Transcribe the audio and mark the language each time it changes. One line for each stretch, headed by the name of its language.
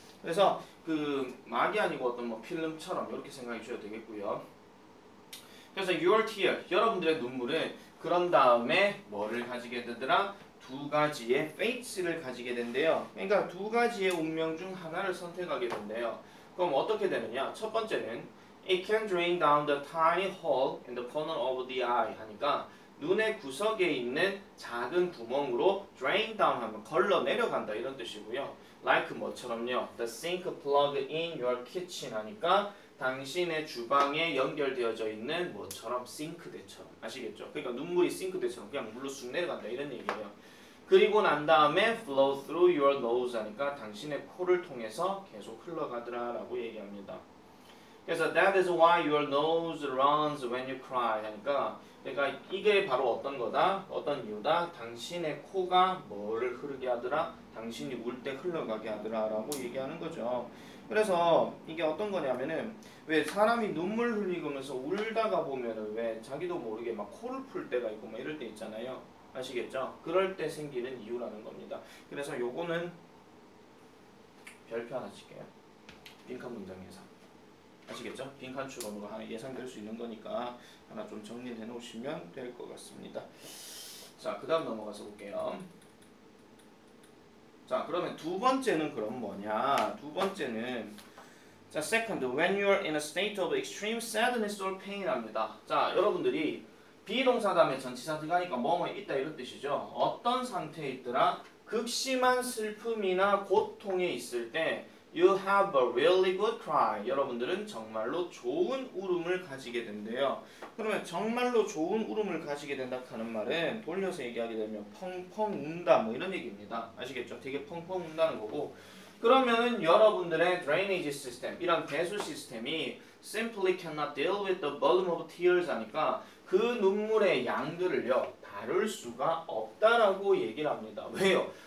Korean: 그래서 그 막이 아니고 어떤 뭐 필름처럼 이렇게 생각해 주셔도 되겠고요. 그래서 your tear, 여러분들의 눈물은 그런 다음에 뭐를 가지게 되더라? 두 가지의 fate를 가지게 된대요. 그러니까 두 가지의 운명 중 하나를 선택하게 된대요. 그럼 어떻게 되느냐? 첫 번째는
English: it can drain down the tiny hole in the corner of the eye
Korean: 하니까 눈의 구석에 있는 작은 구멍으로 drain down 하면 걸러 내려간다 이런 뜻이고요. like 뭐처럼요?
English: the sink plug in your kitchen
Korean: 하니까 당신의 주방에 연결되어져 있는 뭐처럼 싱크대처럼. 아시겠죠? 그러니까 눈물이 싱크대처럼 그냥 물로 쑥 내려간다 이런 얘기예요. 그리고 난 다음에
English: flow through your nose
Korean: 하니까 당신의 코를 통해서 계속 흘러가더라 라고 얘기합니다.
English: 그래서 that is why your nose runs when you cry
Korean: 하니까 그러니까 이게 바로 어떤 거다? 어떤 이유다? 당신의 코가 뭐를 흐르게 하더라? 당신이 울 때 흘러가게 하더라 라고 얘기하는 거죠. 그래서 이게 어떤 거냐면은 왜 사람이 눈물 흘리면서 울다가 보면은 왜 자기도 모르게 막 코를 풀 때가 있고 막 이럴 때 있잖아요. 아시겠죠? 그럴 때 생기는 이유라는 겁니다. 그래서 요거는 별표 하나 칠게요. 빈칸 문장에서. 아시겠죠? 빈칸 추론으로 하나 예상될 수 있는 거니까 하나 좀 정리해 놓으시면 될 것 같습니다. 자, 그 다음 넘어가서 볼게요. 자, 그러면 두 번째는 그럼 뭐냐? 두 번째는 자,
English: second, when you're in a state of extreme sadness or pain 합니다.
Korean: 자, 여러분들이 비동사 다음에 전치사 들어가니까 뭐뭐 있다 이런 뜻이죠. 어떤 상태에 있더라? 극심한 슬픔이나 고통에 있을 때
English: You have a really good cry.
Korean: 여러분들은 정말로 좋은 울음을 가지게 된대요. 그러면 정말로 좋은 울음을 가지게 된다 하는 말은 돌려서 얘기하게 되면 펑펑 운다 뭐 이런 얘기입니다. 아시겠죠? 되게 펑펑 운다는 거고 그러면은 여러분들의 drainage system, 이런 배수 시스템이
English: simply cannot deal with the volume of tears
Korean: 하니까 그 눈물의 양들을요 다룰 수가 없다라고 얘기를 합니다. 왜요?